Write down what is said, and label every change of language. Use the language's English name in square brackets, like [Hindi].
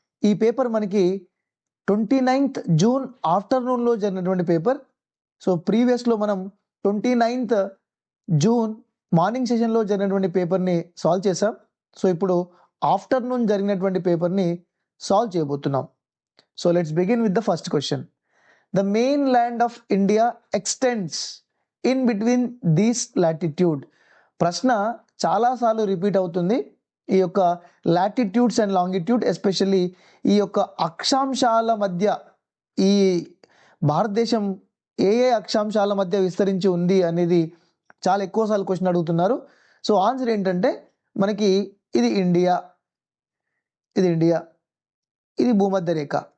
[Telugu] ఈ పేపర్ మనకి 29th June ఆఫ్టర్నూన్లో జరిగినటువంటి పేపర్. సో ప్రీవియస్లో మనం 29th జూన్ మార్నింగ్ సెషన్లో జరిగినటువంటి పేపర్ని సాల్వ్ చేసాం. సో ఇప్పుడు ఆఫ్టర్నూన్ జరిగినటువంటి పేపర్ని సాల్వ్ చేయబోతున్నాం. [English] So let's begin with the first question. The main land of India extends in between these latitude. [Telugu] ప్రశ్న చాలాసార్లు రిపీట్ అవుతుంది. ఈ యొక్క లాటిట్యూడ్స్ అండ్ లాంగిట్యూడ్, ఎస్పెషల్లీ ఈ యొక్క అక్షాంశాల మధ్య ఈ భారతదేశం ఏ ఏ అక్షాంశాల మధ్య విస్తరించి ఉంది అనేది చాలా ఎక్కువసార్లు క్వశ్చన్ అడుగుతున్నారు. సో ఆన్సర్ ఏంటంటే మనకి ఇది ఇండియా, ఇది భూమధ్య రేఖ.